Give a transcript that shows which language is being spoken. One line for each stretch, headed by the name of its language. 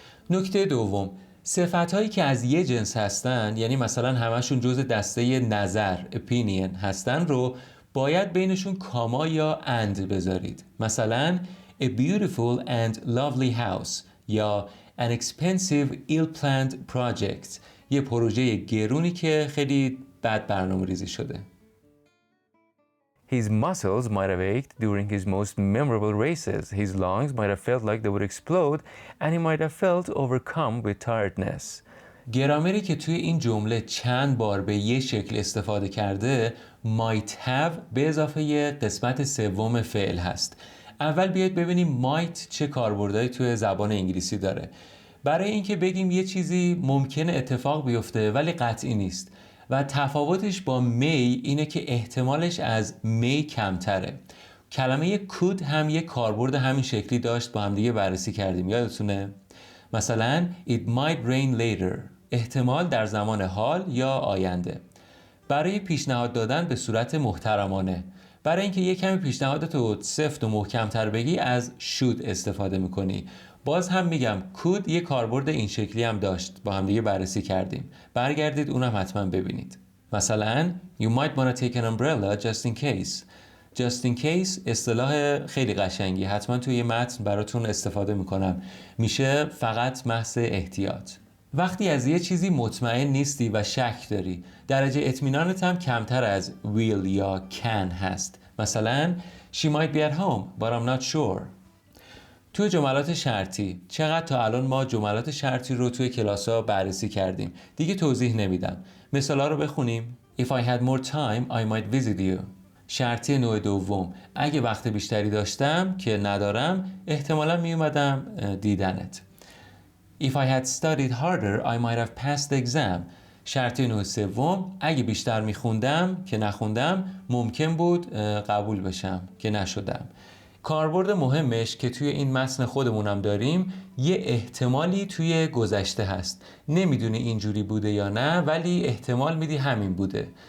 Persian: نکته دوم، صفت‌هایی که از یه جنس هستن، یعنی مثلا همشون جزء دسته نظر opinion هستن رو باید بینشون کاما یا and بذارید. مثلا
English: a beautiful and lovely house
Persian: یا
English: an expensive ill-planned project،
Persian: یه پروژه گرونی که خیلی بد برنامه ریزی شده.
English: His muscles might have ached during his most memorable races. His lungs might have felt like they would explode and he might have felt overcome with tiredness.
Persian: گرامری که توی این جمله چند بار به یه شکل استفاده کرده might have به اضافه یه قسمت سوم فعل هست. اول بیاید ببینیم might چه کاربردهایی توی زبان انگلیسی داره. برای اینکه بگیم یه چیزی ممکنه اتفاق بیفته ولی قطعی نیست و تفاوتش با may اینه که احتمالش از may کمتره. کلمه could هم یه کاربرد همین شکلی داشت، با هم دیگه بررسی کردیم، یادتونه؟ مثلا
English: it might rain later،
Persian: احتمال در زمان حال یا آینده. برای پیشنهاد دادن به صورت محترمانه، برای اینکه یه کمی پیشنهادتو سفت و محکم‌تر بگی از should استفاده میکنی. باز هم میگم could یه کاربرد این شکلی هم داشت، با هم دیگه بررسی کردیم، برگردید اونم حتما ببینید. مثلا
English: you might wanna take an umbrella just in case.
Persian: just in case اصطلاح خیلی قشنگی، حتما توی یه متن براتون استفاده میکنم، میشه فقط محض احتیاط. وقتی از یه چیزی مطمئن نیستی و شک داری، درجه اطمینانت هم کمتر از will یا can هست. مثلا
English: she might be at home but I'm not sure.
Persian: توی جملات شرطی، چقدر تا الان ما جملات شرطی رو توی کلاس‌ها بررسی کردیم، دیگه توضیح نمیدم. مثالا رو بخونیم.
English: If I had more time I might visit you.
Persian: شرطی نوع دوم، اگه وقت بیشتری داشتم که ندارم احتمالا می اومدم دیدنت.
English: If I had studied harder I might have passed the exam.
Persian: شرطی نوع سوم، اگه بیشتر میخوندم که نخوندم ممکن بود قبول بشم که نشدم. کاربرد مهمش که توی این متن خودمونم داریم، یه احتمالی توی گذشته هست. نمیدونی اینجوری بوده یا نه، ولی احتمال میدی همین بوده.